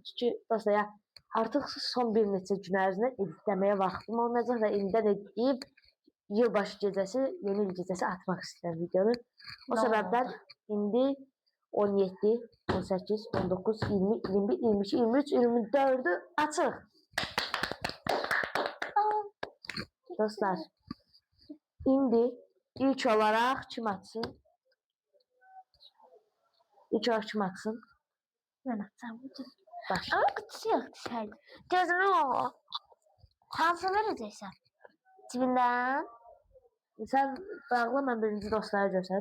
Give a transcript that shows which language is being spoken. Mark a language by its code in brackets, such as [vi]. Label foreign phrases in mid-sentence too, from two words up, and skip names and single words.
[az] Çünki dostlar ya artıq son bir neçə gün ərzində editləməyə vaxtım olmayacaq və indidən editləyib yılbaşı gecəsi, yeni il gecəsi atmaq istəyirəm videonu. O səbəbdən indi 17, 18, 19, 20, 21, 22, 23, 24'ü açıq. Dostlar, indi [tr] ilk olarak [az] kim açsın? [tr] İlk olarak kim açsın? Ben açacağım bugün. Başla. Ama kutusu yok dışarıda. [az] Gözüme o. Hansı vereceksen? Cibinden. [tr] Sen bağla, ben birinci dostlara göster.